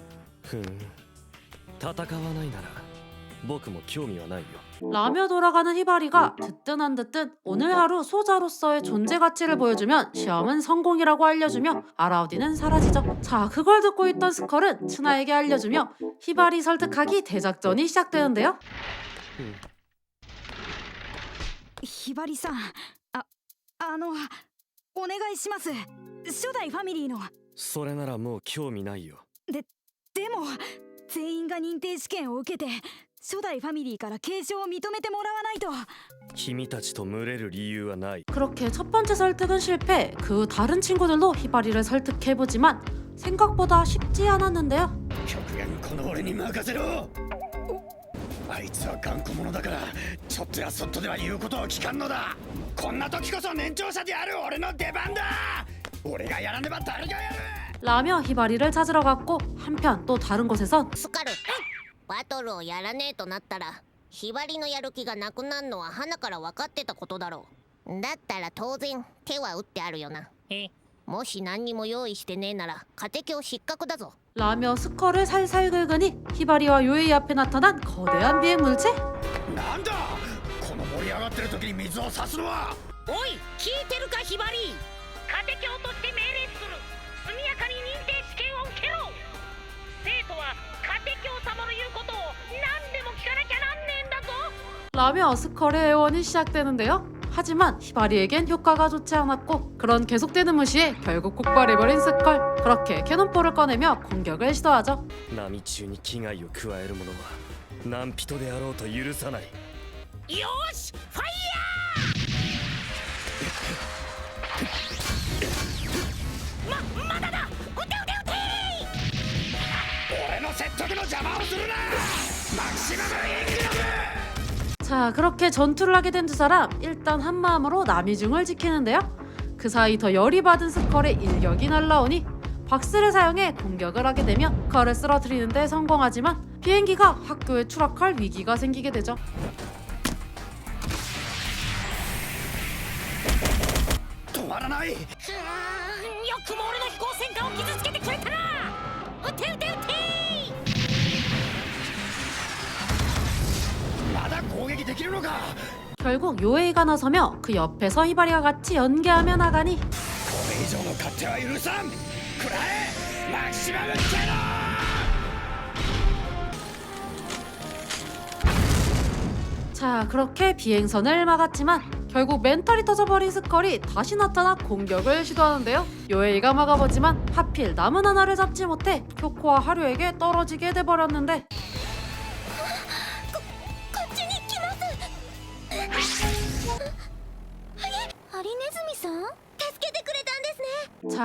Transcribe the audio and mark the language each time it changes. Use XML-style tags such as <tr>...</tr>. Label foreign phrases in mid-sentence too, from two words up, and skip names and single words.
<ja>戦わないなら僕も興味はないよ。</ja> <ko>라며 돌아가는 히바리가 듣든 안 듣든 오늘 하루 소자로서의 존재 가치를 보여주면 시험은 성공이라고 알려주며 아라우디는 사라지죠. 자, 그걸 듣고 있던 스컬은 츠나에게 알려주며 히바리 설득하기 대작전이 시작되는데요.</ko> <ja>ひばりさん、お願いします。初代ファミリーの。それならもう興味ないよ。でも全員が認定試験を受けて初代ファミリーから継承を認めてもらわないと。君たちと群れる理由はない。</ja> <ko>그렇게 첫 번째 설득은 실패. 그 후 다른 친구들도 히바리를 설득해보지만 생각보다 쉽지 않았는데요.</ko> <ja>極限この俺に任せろ。あいつは頑固者だからちょっとやそっとでは言うことを聞かんのだ。こんな時こそ年長者である俺の出番だ。俺がやらねば誰がやる。</ja> <ko>라며 히바리를 찾으러 갔고 한편 또 다른 곳에선</ko> <ja>スカル、バトルをやらねえとなったらひばりのやる気がなくなるのは花から分かってたことだろう。だったら当然手は打ってあるよな。もし何にも用意してねえなら家庭教失格だぞ。</ja> <ko>라며 스컬을 살살 긁으니 히바리와 요에이 앞에 나타난 거대한 비행 물체?</ko> <ja>なんだこの盛り上がってる時に水を差すのは。おい、聞いてるかひばり。家庭教として命令する。速やかに認定試験を受けろ。生徒は家庭教様の言うことを何でも聞かなきゃなんねえんだぞ。</ja> <ko>라며 스컬의 애원이 시작되는데요. 하지만 히바리에겐 효과가 좋지 않았고 그런 계속되는 무시에 결국 폭발해버린 스컬. 그렇게 캐논볼을 꺼내며 공격을 시도하죠.</ko> <ja>波中に危害を加える者は何人であろうと許さない。よーし、ファイヤー。まだだ。撃て。俺の説得の邪魔をするな。マキシマムイングラム。</ja> <ko>자, 그렇게 전투를 하게 된 두 사람 일단 한마음으로 남이중을 지키는데요. 그 사이 더 열이 받은 스컬의 일격이 날라오니 박스를 사용해 공격을 하게 되며 스컬을 쓰러뜨리는 데 성공하지만 비행기가 학교에 추락할 위기가 생기게 되죠.</ko> <ja>止まらない。よくも俺の飛行戦艦を傷つけてくれたな。撃て。まだ攻撃できるのか。</ja> <ko>결국 요에이가 나서며 그 옆에서 히바리와 같이 연계하며 나가니</ko> <ja>これ以上の勝手は許さん。くらえマキシマムキャノン。</ja> <ko>자, 그렇게 비행선을 막았지만 결국 멘탈이 터져버린 스컬이 다시 나타나 공격을 시도하는데요. 요에이가 막아보지만 하필 남은 하나를 잡지 못해 교코와 하류에게 떨어지게 돼버렸는데</ko> <ja>ハリネズミさん、助けてくれたんですね。</ja>